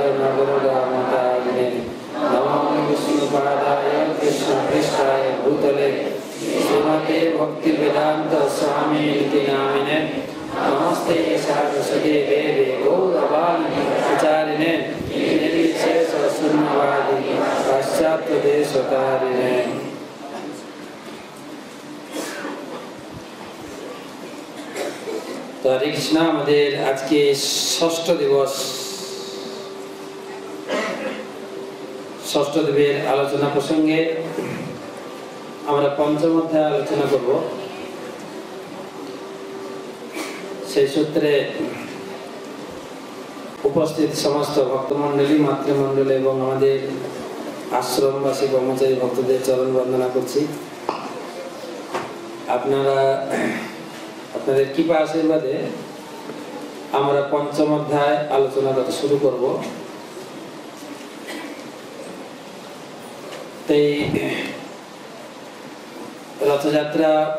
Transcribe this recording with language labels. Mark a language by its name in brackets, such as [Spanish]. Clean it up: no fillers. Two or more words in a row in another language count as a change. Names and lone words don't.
[Sanskrit] नगरगामदायिने नमो विष्णुपादाय कृष्णप्रेष्ठाय भूतले श्रीमते भक्तिवेदान्त स्वामी नामिने नमस्ते सारस्वती देवे गौरवाणी प्रचारिणे निर्विशेष शून्यवादी पाश्चात्य देशतारिणे [Bangla] তো হরে কৃষ্ণা আমাদের আজকে ষষ্ঠ দিবস ষষ্ঠ দিবের আলোচনা প্রসঙ্গে আমরা পঞ্চম অধ্যায় আলোচনা করব সেই সূত্রে উপস্থিত সমস্ত ভক্তমণ্ডলী মাতৃমণ্ডলী এবং আমাদের আশ্রমবাসী ব্রহ্মচারী ভক্তদের চরণ বন্দনা করছি আপনাদের কৃপা আশীর্বাদে আমরা পঞ্চম অধ্যায় আলোচনা করতে শুরু করব এই রথযাত্রা